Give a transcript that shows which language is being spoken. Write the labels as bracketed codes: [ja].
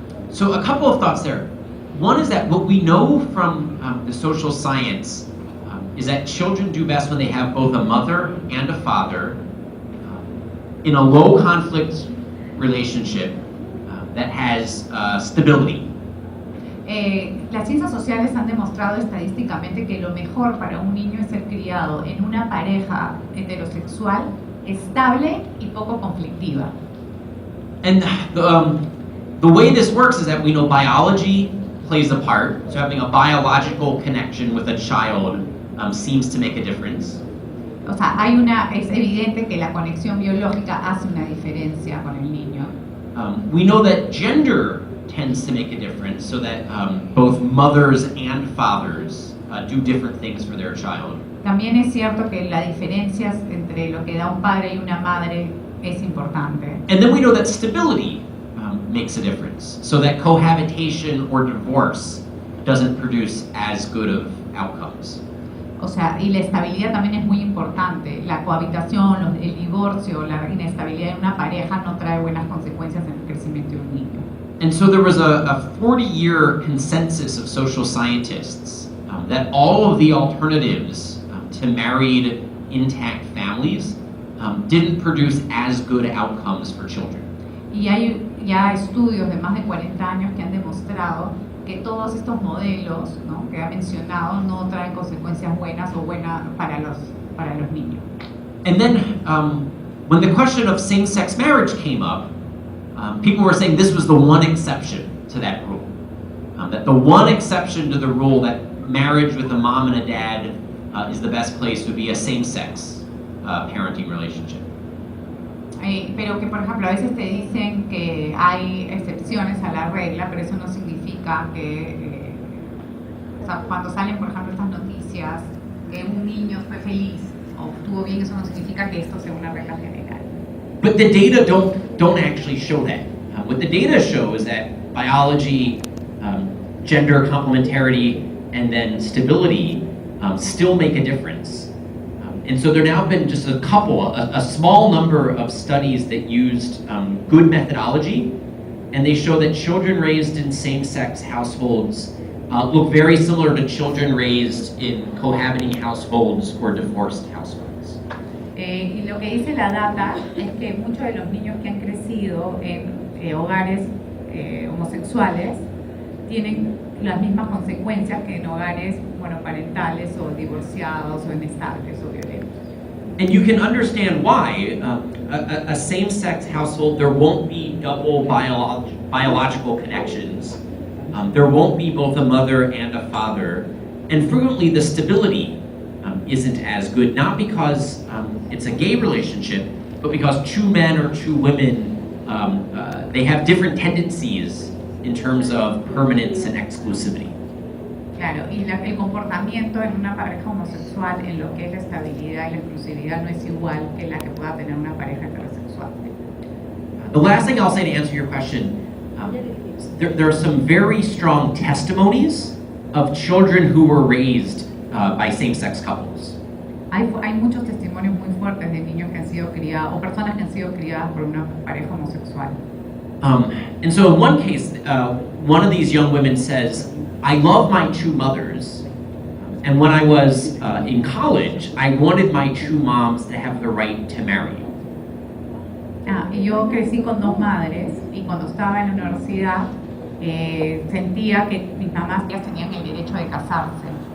[en] So a couple of thoughts there. One is that what we know from the social science is that children do best when they have both a mother and a father in a low conflict relationship that has stability. [es] Las ciencias sociales han demostrado estadísticamente que lo mejor para un niño es ser criado en una pareja heterosexual estable y poco conflictiva. [en] And the way this works is that we know biology plays a part. So having a biological connection with a child seems to make a difference. [es] O sea, es evidente que la conexión biológica hace una diferencia con el niño. [en] We know that gender tends to make a difference, so that both mothers and fathers do different things for their child. [es] También es cierto que la diferencia entre lo que da un padre y una madre es importante. [en] And then we know that stability makes a difference, so that cohabitation or divorce doesn't produce as good of outcomes. [es] O sea, y la estabilidad también es muy importante. La cohabitación, el divorcio, la inestabilidad de una pareja no trae buenas consecuencias en el crecimiento de un niño. [en] And so there was a 40-year consensus of social scientists that all of the alternatives to married, intact families didn't produce as good outcomes for children. [es] Y hay ya estudios de más de 40 años que han demostrado que todos estos modelos, ¿no?, que ha mencionado no traen consecuencias buenas o buenas para los niños. [en] And then when the question of same-sex marriage came up, people were saying this was the one exception to that rule. That the one exception to the rule that marriage with a mom and a dad is the best place would be a same-sex parenting relationship. [es] Pero que, por ejemplo, a veces te dicen que hay excepciones a la regla, pero eso no significa que, o sea, cuando salen, por ejemplo, estas noticias, que un niño fue feliz o estuvo bien, eso no significa que esto sea una regla general. [en] But the data don't actually show that. What the data show is that biology, gender complementarity, and then stability still make a difference. And so there now have been just a small number of studies that used good methodology, and they show that children raised in same-sex households look very similar to children raised in cohabiting households or divorced households. [es] Y lo que dice la data es que muchos de los niños que han crecido en hogares homosexuales tienen las mismas consecuencias que en hogares monoparentales o divorciados o inestables o violentos. [en] And you can understand why a same-sex household, there won't be double biological connections. There won't be both a mother and a father. And frequently the stability isn't as good, not because it's a gay relationship, but because two men or two women, they have different tendencies in terms of permanence and exclusivity. [es] Claro, y el comportamiento en una pareja homosexual en lo que es la estabilidad y la exclusividad no es igual que la que pueda tener una pareja heterosexual. [en] The last thing I'll say to answer your question, there are some very strong testimonies of children who were raised by same-sex couples. [es] Hay muchos testimonios muy fuertes de niños que han sido criados, o personas que han sido criadas por una pareja homosexual. [en] And so in one case, one of these young women says, I love my two mothers, and when I was in college, I wanted my two moms to have the right to marry. [es] Y yo crecí con dos madres, y cuando estaba en la universidad, sentía que mis mamás ya tenían el derecho de casarse.